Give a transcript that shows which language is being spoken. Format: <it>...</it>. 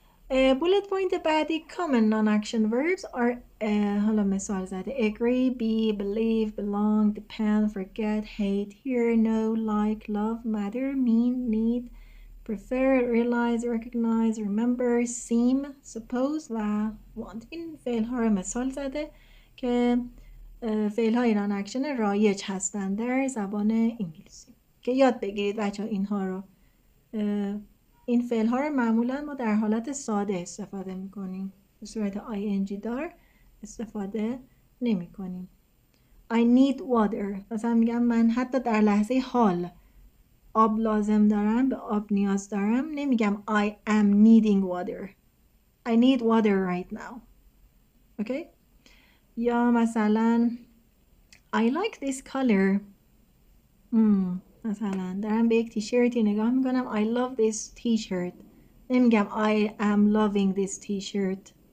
<en>bullet point بعدی common non-action verbs are</en> <fa>حالا مثال زده</fa> <en>agree, be, believe, belong, depend, forget, hate, hear, know, like, love, matter, mean, need, prefer, realize, recognize, remember, seem, suppose و want.</en> <fa>این فعل ها رو مثال زده که فعل های non-action رایج هستند در زبان انگلیسی که یاد بگیرید بچه ها اینها رو. این فعل ها رو معمولا ما در حالت ساده استفاده می کنیم به صورت ing دار استفاده نمی کنیم.</fa> <en>I need water</en> <fa>مثلا میگم من حتی در لحظه حال آب لازم دارم به آب نیاز دارم نمیگم</fa> <en>I am needing water. I need water right now. Okay?</en> <fa>یا مثلا</fa> <en>I like this color.</en> <fa>مثلا دارم به یک تیشرتی نگاه میکنم</fa> <en>I love this t-shirt</en> <fa>نمیگم</fa> <en>I am loving this t-shirt.</en>